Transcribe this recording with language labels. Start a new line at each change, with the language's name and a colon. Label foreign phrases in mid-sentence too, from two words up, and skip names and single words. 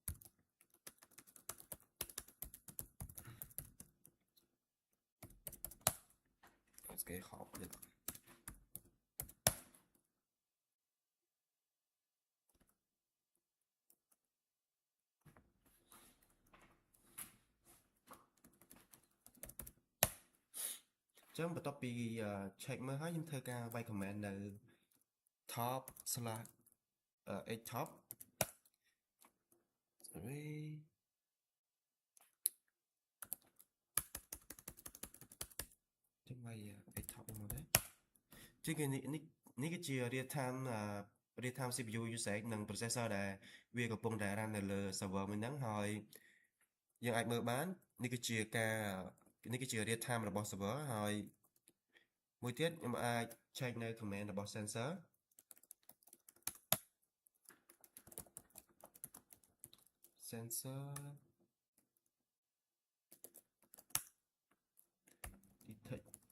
Khmer: គេហប់ទៀតចឹងបន្ទាប់ពី check មើលហើយខ្ញុំធ្វើការវាយ command នៅ
English: top slash h top
Khmer: sorry ចឹងវាយ
English: h top
Khmer: មកដែរជាងនេះគឺជា
English: real time CPU usage
Khmer: និង processor ដែលវាកំពុងតែ run នៅលើ server មួយហ្នឹងហើយយើងអាចមើលបាននេះគឺជា
English: real time
Khmer: របស់ server ហើយមួយទៀតខ្ញុំអាច check នៅ command របស់
English: sensor detect